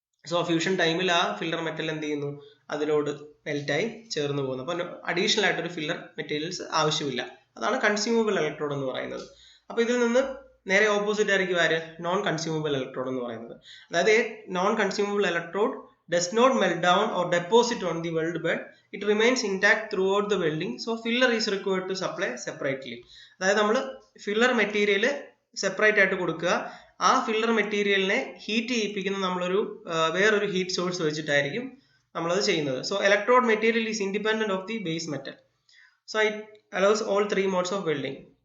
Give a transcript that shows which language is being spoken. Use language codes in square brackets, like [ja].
[ml] So fusion ടൈമിൽ ആ filler metal എന്ത് ചെയ്യുന്നു, അതിലോട് മെൽറ്റായി ചേർന്ന് പോകുന്നു. അപ്പോൾ അഡീഷണൽ ആയിട്ടൊരു ഫില്ലർ മെറ്റീരിയൽസ് ആവശ്യമില്ല. അതാണ് കൺസ്യൂമബിൾ ഇലക്ട്രോഡ് എന്ന് പറയുന്നത്. അപ്പോൾ ഇതിൽ നിന്ന് നേരെ ഓപ്പോസിറ്റ് ആയിരിക്കും ആര്, നോൺ കൺസ്യൂമബിൾ ഇലക്ട്രോഡ് എന്ന് പറയുന്നത്. [en] അതായത് non consumable electrode does not melt down or deposit on the weld bed. It remains intact throughout the welding. So filler is required to supply separately. [ml] അതായത് നമ്മൾ ഫില്ലർ മെറ്റീരിയൽ സെപ്പറേറ്റ് ആയിട്ട് കൊടുക്കുക. ആ filler മെറ്റീരിയലിനെ heat ചെയ്യിപ്പിക്കുന്ന നമ്മളൊരു വേറൊരു heat source വെച്ചിട്ടായിരിക്കും നമ്മളത് ചെയ്യുന്നത്. [en] So electrode material is independent of the base metal. So it allows all three modes of welding.